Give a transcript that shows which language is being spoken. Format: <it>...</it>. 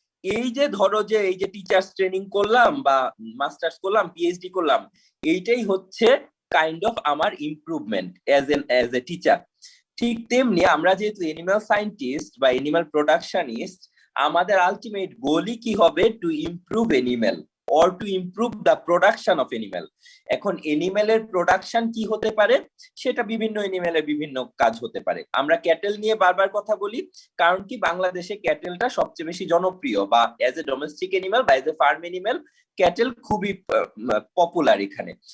<bn>এই যে ধরো যে এই যে টিচার্স ট্রেনিং করলাম বা মাস্টার্স করলাম, পিএইচডি করলাম, এইটাই হচ্ছে</bn> <en>kind of</en> <bn>আমার</bn> <en>Improvement as a teacher.</en> <bn>ঠিক তেমনি আমরা যেহেতু এনিম্যাল সায়েন্টিস্ট বা এনিম্যাল প্রোডাকশনিস্ট, আমাদের আলটিমেট গোলই কি হবে?</bn> <en>To improve animal or to improve the production of animal.</en> <bn>এখন এনিম্যালের প্রোডাকশন কি হতে পারে? সেটা বিভিন্ন এনিম্যালের বিভিন্ন কাজ হতে পারে। আমরা ক্যাটেল নিয়ে বারবার কথা বলি, কারণ কি বাংলাদেশে ক্যাটেলটা সবচেয়ে বেশি জনপ্রিয়, বা</bn> <en>as a domestic animal</en> <bn>বা</bn> <en>as a farm animal</en> <bn>cattle খুবই পপুলার এখানে।</bn>